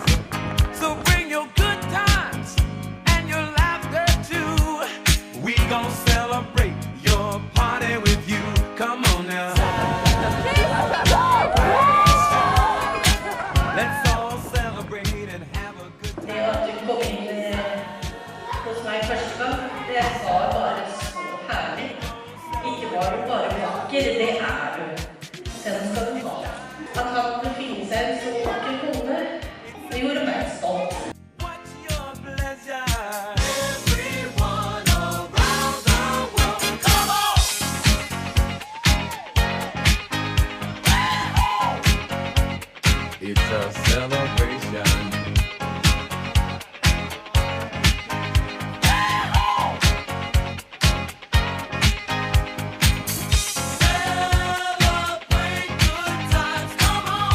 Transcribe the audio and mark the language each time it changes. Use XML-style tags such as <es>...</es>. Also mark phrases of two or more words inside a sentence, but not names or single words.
<en>So bring your good times and your laughter too. We gon' celebrate your party with you. Come on now. Let's all celebrate and have a good</en> <no>Det</no> <en>time.</en> <no>at du kom inn hos meg første gang, det var bare så herlig. Ikke var du bare vakker, det er du. Den skal du ha. At han kunne finne seg en så vakker kone, det gjorde meg stolt.</no> <en>What's your pleasure? Everyone around the world, come on. It's a celebration. Celebrate good times, come on.</en>